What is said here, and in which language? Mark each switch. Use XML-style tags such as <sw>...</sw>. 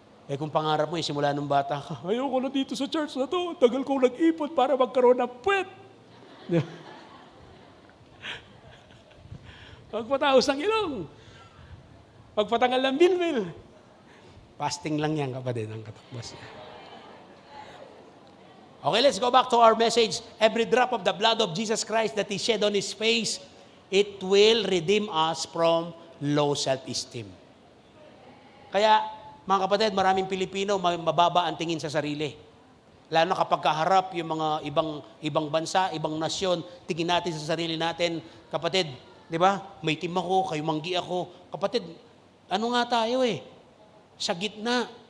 <tl>Kung pangarap mo, simula nung bata ka, ayoko na dito sa church na to. Tagal kong nag-ipon para magkaroon ng puwet. Pagpataos ng ilong. Pagpatangal ng bilbil. Fasting lang yan, kapatid, ang katakbas niya.</tl> <en>Okay, let's go back to our message. Every drop of the blood of Jesus Christ that He shed on His face, it will redeem us from low self-esteem.</en> <tl>Kaya, mga kapatid, maraming Pilipino, mababa ang tingin sa sarili. Lalo na kapag kaharap yung mga ibang bansa, ibang nasyon, tingin natin sa sarili natin, kapatid, di ba? May team ako, kayo manggi ako. Kapatid, ano nga tayo eh? Sa gitna.</tl>